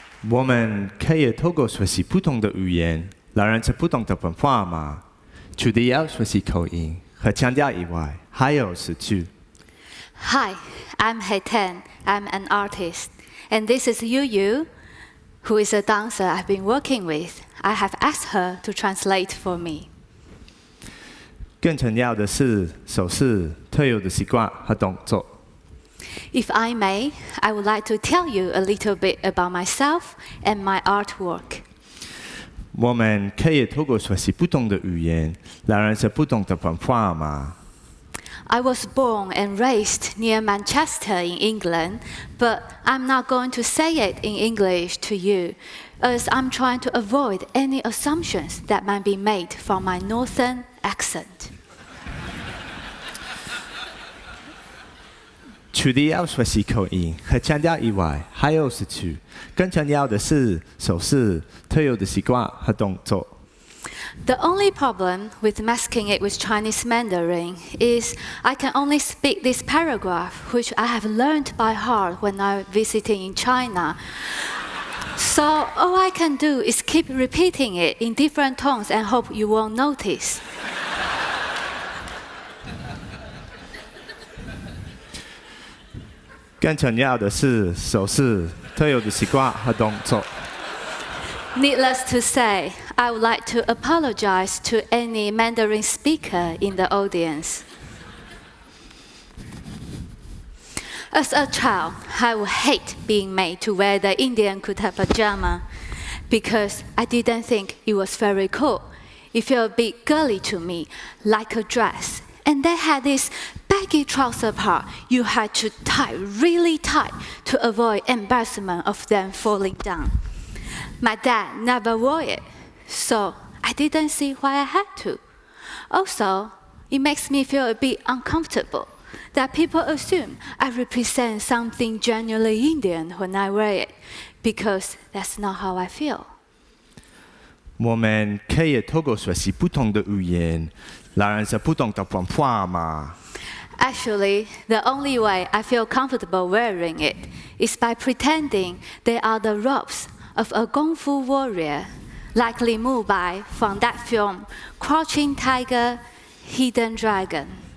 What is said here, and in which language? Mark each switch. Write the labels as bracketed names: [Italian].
[Chinese] 我们可以透过学习不同的语言，来认识不同的文化吗？除了要学习口音和腔调以外，还有是去。 [English] Hi, I'm Heitan. I'm an artist. And this is Yu Yu, who is a dancer I've been working with. I have asked her to translate for me. [Chinese] 更重要的是手势、特有的习惯和动作。 [English] If I may, I would like to tell you a little bit about myself and my artwork. [Chinese] 我们可以透过学习不同的语言，来认识不同的文化吗？ [English] I was born and raised near Manchester in England, but I'm not going to say it in English to you, as I'm trying to avoid any assumptions that might be made from my northern accent. [Chinese] 除了要学习口音和腔调以外，还有是去。更重要的是手势、特有的习惯和动作。 [English] The only problem with masking it with Chinese Mandarin is I can only speak this paragraph, which I have learned by heart when I visited in China. So all I can do is keep repeating it in different tones and hope you won't notice. [Chinese] 更重要的是手势、特有的习惯和动作。 [English] Needless to say, I would like to apologize to any Mandarin speaker in the audience. As a child, I would hate being made to wear the Indian kurta pajama because I didn't think it was very cool. It felt a bit girly to me, like a dress. And they had this baggy trouser part you had to tie really tight to avoid embarrassment of them falling down. My dad never wore it, so I didn't see why I had to. Also, it makes me feel a bit uncomfortable that people assume I represent something genuinely Indian when I wear it, because that's not how I feel. [Chinese] 我们可以透过学习不同的语言，来认识不同的文化吗？ [English] Actually, the only way I feel comfortable wearing it is by pretending they are the robes of a Kung Fu warrior, like Li Mu Bai from that film, Crouching Tiger, Hidden Dragon.